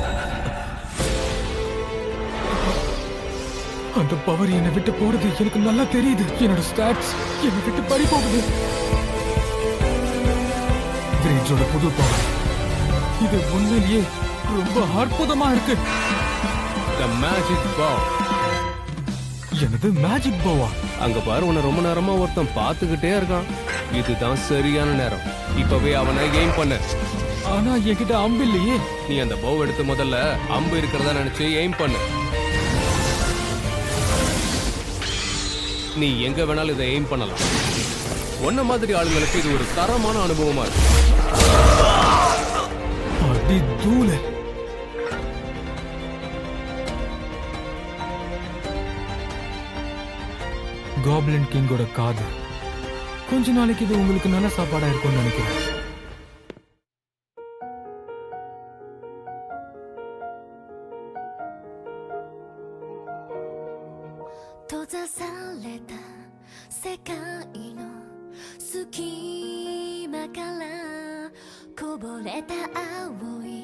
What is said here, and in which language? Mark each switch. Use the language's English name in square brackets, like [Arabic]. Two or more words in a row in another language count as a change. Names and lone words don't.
[Tamil] அந்த பவர் என்னை விட்டு போறது எனக்கு நல்லா தெரியுது. என்னோட ஸ்டாட்ஸ் என்னை விட்டு பறி போகுது. கிரேஜோட புது பவர் இது உண்மையிலேயே ரொம்ப அற்புதமா இருக்கு. [English] The magic bow. [Tamil] எனது [English] magic bow? [Tamil] அங்க பாரு, உன்னை ரொம்ப நேரமா ஒருத்தன் பார்த்துக்கிட்டே இருக்கான். இதுதான் சரியான நேரம். இப்பவே அவனை எய்ம் பண்ண. ஆனா என்கிட்ட அம்பு இல்லையே. நீ அந்த போ எடுத்து முதல்ல அம்பு இருக்கிறதா நினைச்சு எய்ம் பண்ணு. நீ எங்க வேணாலும் இதை எய்ம் பண்ணலாம். ஒன்ன மாதிரி ஆளுங்களுக்கு இது ஒரு தரமான அனுபவமா இருக்கு. அடி தூளு. காப்ளின் கிங்கோட காது. கொஞ்ச நாளைக்கு இது உங்களுக்கு நல்ல சாப்பாடா இருக்கும்னு நினைக்கிறேன். [Japanese] 閉ざされた世界の隙間からこぼれた青い